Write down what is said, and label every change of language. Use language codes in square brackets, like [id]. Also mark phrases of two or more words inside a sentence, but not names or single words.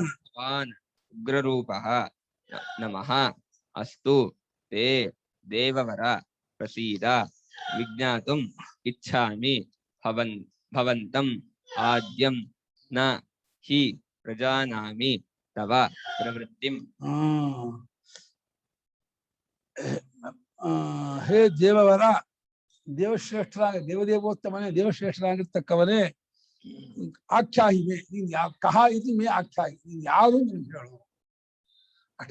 [sa] भवान् उग्ररूपः नमः अस्तु ते देववर प्रसीद विज्ञातुम् इच्छामि भवन्तम् आद्यं न हि प्रजानामि तव प्रवृत्तिम् [kn] ಹೇ ದೇವವರ, ದೇವಶ್ರೇಷ್ಠರಾಗ ದೇವದೇವೋತ್ತಮನೇ ದೇವಶ್ರೇಷ್ಠರಾಗಿರ್ತಕ್ಕವನೇ, ಆಖ್ಯಾಹಿಮೆ ನೀನ್ ಕಹ ಇದು [sa] ಮೇ ಆಖ್ಯಾಹಿ, [kn] ನೀನ್ ಯಾರು ನೀನು ಹೇಳು ಅಷ್ಟೇ.